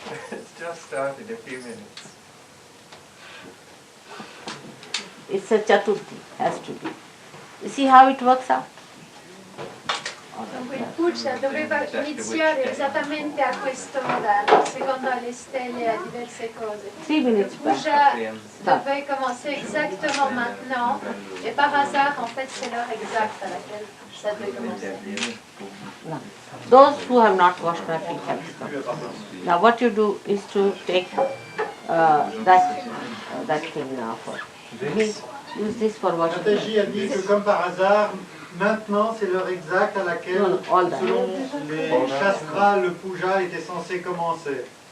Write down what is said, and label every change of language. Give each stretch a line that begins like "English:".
English: It's just started a few minutes. It's a Chaturthi, has to be. You see how it works out?
Italian: Dunque il puja doveva iniziare esattamente a questo modello, secondo le stelle a diverse cose.
English: 3 minutes
French: Le
English: back.
French: puja devait commencer exactement maintenant, et par hasard, en fait, c'est l'heure exacte à laquelle ça devait commencer.
English: Now, those who have not washed their feet have to come. Now what you do is to take that thing now for. Use this for washing.
French: Mataji a dit que comme par hasard, maintenant c'est l'heure exacte à laquelle, selon les shastras, le puja était censé commencer.